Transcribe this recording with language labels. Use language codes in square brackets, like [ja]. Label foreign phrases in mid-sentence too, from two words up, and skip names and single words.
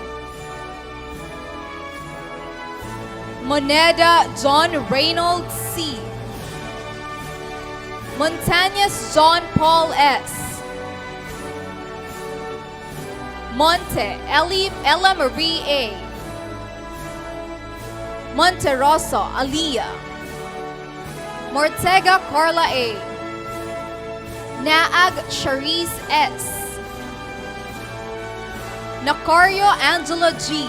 [en] Moneda John Reynolds C. Montañas John Paul S. Monte Ella Marie A. Monteroso Aliyah. Mortega Carla A. Naag Charisse S. Nacario Angela G.